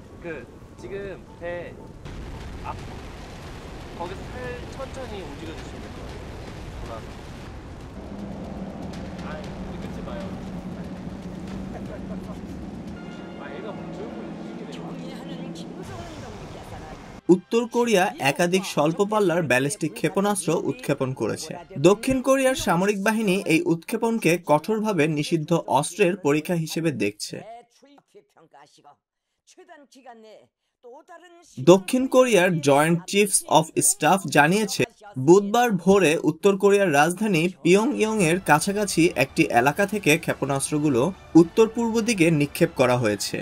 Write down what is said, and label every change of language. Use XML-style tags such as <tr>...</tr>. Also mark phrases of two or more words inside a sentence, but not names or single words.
<ko>지금 배 앞, 거기서 천천히 움직여 주시면 될 것 같아요. 돌아서. 아니, 끊지 마요. 얘가 조용히 하는 김무성을</ko> <bn>উত্তর কোরিয়া একাধিক স্বল্প পাল্লার ব্যালিস্টিক ক্ষেপণাস্ত্র উৎক্ষেপণ করেছে। দক্ষিণ কোরিয়ার সামরিক বাহিনী এই উৎক্ষেপণকে কঠোরভাবে নিষিদ্ধ অস্ত্রের পরীক্ষা হিসেবে দেখছে। দক্ষিণ কোরিয়ার জয়েন্ট চিফস অফ স্টাফ জানিয়েছে, বুধবার ভোরে উত্তর কোরিয়ার রাজধানী পিয়ংইয়ং এর কাছাকাছি একটি এলাকা থেকে ক্ষেপণাস্ত্রগুলো উত্তর পূর্ব দিকে নিক্ষেপ করা হয়েছে।</bn>